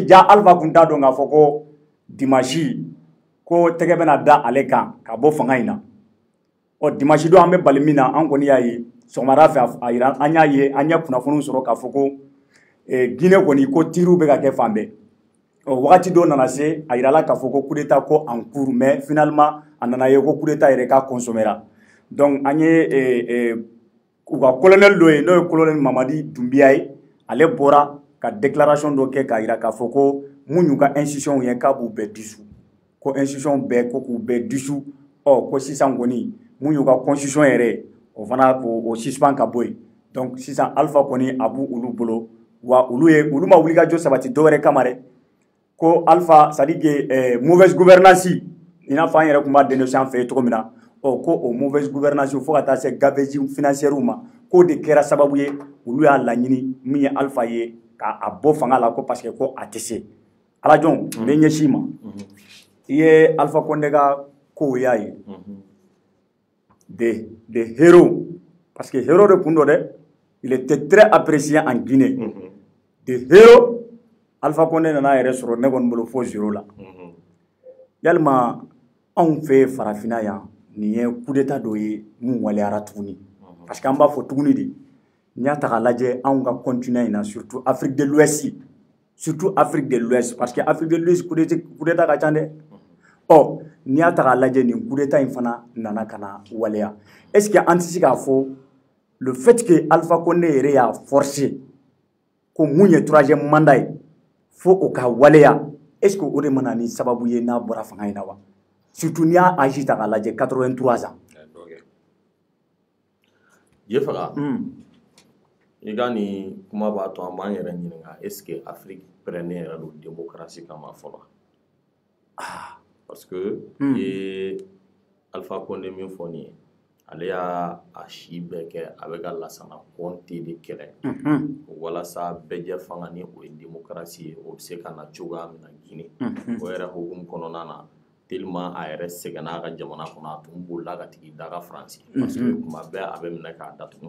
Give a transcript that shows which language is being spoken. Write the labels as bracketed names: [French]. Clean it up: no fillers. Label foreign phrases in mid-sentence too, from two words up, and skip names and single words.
[Bambara] ja Alpha kun t'a dɔn k'a fɔ ko dimanche ko tɛgɛ bɛna da ale kan ka bɔ fanga in na dimanche don an bɛ bali min na an kɔni y'a ye sɔgɔmada fɛ a yira an y'a ye an ye kunnafoniw sɔrɔ k'a fɔ ko Guinée kɔni ko tiiriw bɛ ka kɛ fan bɛɛ wagati dɔ nana se a yirala k'a fɔ ko [French] coup d'état [Bambara] ko [French] en cours [Bambara] mais finalement a nana ye ko [French] coup d'état [Bambara] yɛrɛ k'a consommera donc an ye u ka colonel dɔ ye n'o ye colonel Mamadi Doumbia ye ale bɔra ka déclaration dɔ kɛ k'a jira k'a fɔ ko mun y'u ka institution ye k'a b'u bɛɛ dissous ko institution bɛɛ ko k'u bɛɛ dissous ko sisan kɔni mun y'u ka constitution yɛrɛ o fana o suspend ka bɔ yen donc sisan Alpha kɔni a b'u olu bolo wa olu ma wulikajɔ sabati dɔwɛrɛ kama dɛ ko Alpha [French] c'est à dire que mauvaise gouvernance [Bambara] i n'a fɔ an yɛrɛ tun b'a dénoncer an fɛ yen cogo min na ko o [French] mauvaise gouvernance [Bambara] fo ka taa se [French] gabegie financière [Bambara] ma k'o de kɛra sababu ye olu y'a laɲini min ye Alpha ye k'a bɔ fanga la ko [French] parce que [Bambara] ko a tɛ se Alajɔn n bɛ ɲɛsin ma i ye Alpha Condé ka kow y'a ye [French] des héros parce que héros [Bambara] de kun don dɛ [French] il était très apprécié en Guinée des héros [Bambara] Alpha Condé nana yɛrɛ sɔrɔ ne kɔni bolo fo zéro la yalima anw fɛ farafinna yan nin ye [French] coup d'état [Bambara] dɔ ye mun waleyara tuguni [French] parce que [Bambara] an b'a fɔ tuguni de n'i y'a ta k'a lajɛ anw ka continent in na [French] surtout Afrique de l'Ouest parce que Afrique de l'Ouest coup d'état [Bambara] ka ca dɛ n'i y'a ta k'a lajɛ nin [French] coup d'état [Bambara] in fana nana ka na waleya [French] est-ce que [Bambara] an tɛ se k'a fɔ [French] le fait que [Bambara] Alpha Condé yɛrɛ y'a forcé ko mun ye 3e mandat ye fo o ka waleya [French] est-ce que [Bambara] o de mana ni sababu ye n'a bɔra fanga in na wa surtout n'i y'a âge ta k'a lajɛ 83 ans je faga i ka nin kuma b'a to an b'an yɛrɛ ɲininka [French] est-ce que Afrique prenait [Bambara] yɛrɛ don démocratie kama fɔlɔ parce que i ye Alpha Condé min fɔ nin ye ale y'a si bɛɛ kɛ a bɛ ka Lansana Conté de kɛlɛ walasa bɛɛ fanga ni o ye démocratie ye o bɛ se ka na cogoya min na Guinée o yɛrɛ hukumu kɔnɔna na tellement a yɛrɛ sɛgɛnna a ka jamana kɔnɔ a tun bolila ka tigi da ka Faransi [French] parce que [Bambara] kuma bɛɛ a bɛ minɛ k'a datugu